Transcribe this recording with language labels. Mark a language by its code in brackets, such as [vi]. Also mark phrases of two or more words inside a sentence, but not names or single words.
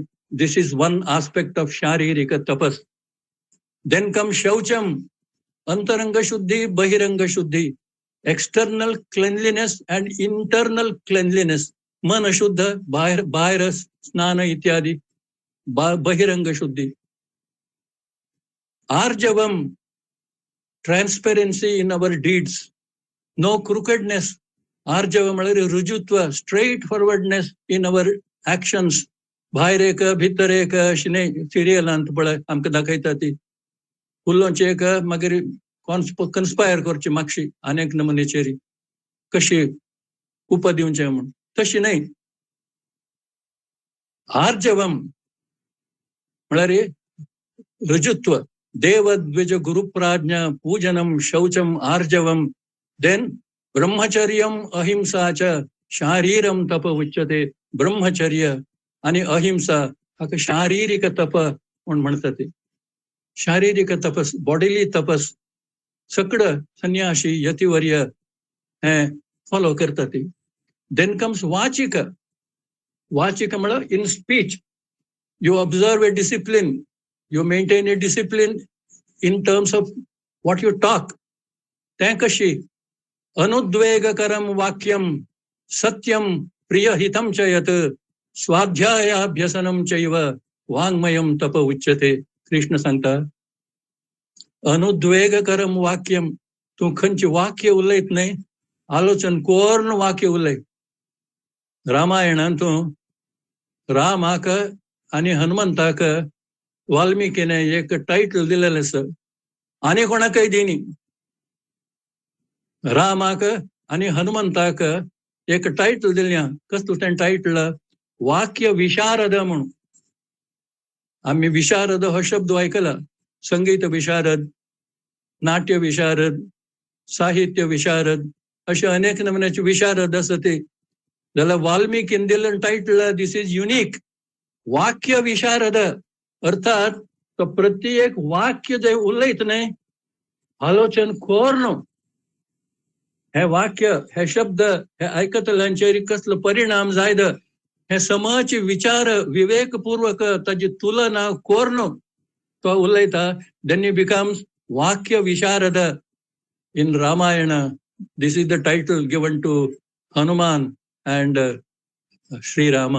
[en] this is one aspect of [sa] शारीरिक तपस. [en] then come [sa] शौचम, अंतरंग शुद्धी, बहिरंग शुद्धी. [en] external cleanliness and internal cleanliness. [mr] मन अशुद्ध, बाहेर स्नान इत्यादी, बहिरंग शुद्धी. [en] आर्जवम, transparency in our deeds, no crookedness. [mr] आर्जव म्हणजे रुजुत्व, [en] straightforwardness in our actions. [kok] भायर एक भितर एक सिरियलांत पळय आमकां दाखयता ती फुल्लोंची एक मागीर कन्स्पायर करची मागशी अनेक नमुनेचेरी कशी उप दिवचें म्हूण, तशी न्हय. आर्जवम म्हळ्यार रुजुत्व. [sa] देव द्विज गुरुप्राज्ञा पूजनम शौचम आर्जवम. देन ब्रह्मचर्यम अहिंसा च शारीरम तप उच्यते. [mr] ब्रह्मचर्य आणि अहिंसा हाका शारीरिक तप म्हणून म्हणतात. ते शारीरिक तपस, बॉडीली तपस सगळं संन्यासी यतिवर्य हे फॉलो करतात. [en] then comes [kok] वाचिक. वाचिक म्हळ्यार [en] in speech you observe a discipline, you maintain a discipline in terms of what you talk. [sa] ते कशी अनुद्वेगकरम वाक्यम सत्यम प्रियहितम च यत् स्वाध्यायाभ्यसनम चैव वाङ्मयम तप उच्यते. [kok] कृष्ण सांगता [sa] अनुद्वेगकरम वाक्यम. [kok] तू खंयची वाक्य उलयत न्हय, आलोचन कोर्ण वाक्य उलय. रामायणान तू रामाक आनी हनुमंताक वाल्मिकीने एक टायटल दिलेलें आसा, आनी कोणाकय दिनी. रामाक आनी हनुमंताक एक टायटल दिलें. कसलो तें टायटल? वाक्य विशारद म्हणून. [mr] आम्ही विशारद हो शब्द ऐकला. संगीत विशारद, नाट्य विशारद, साहित्य विशारद असे अनेक नमुन्याचे विशारद असत. [kok] ते जाल्यार वाल्मिकीन दिलें टायटल [en] this is unique, [kok] वाक्य विशारद. अर्थात तो प्रत्येक वाक्य जे उलयत न्हय, आलोचन कोर्ण हे वाक्य, हे शब्द, हे आयकतल्यांचेर कसलो परिणाम जायत हे समज विचार विवेकपूर्वक ताची तुलना कोर्ण तो उलयता. [en] then he becomes [sa] वाक्य विशारद. [en] in Ramayan this is the title given to Hanuman and Shriram.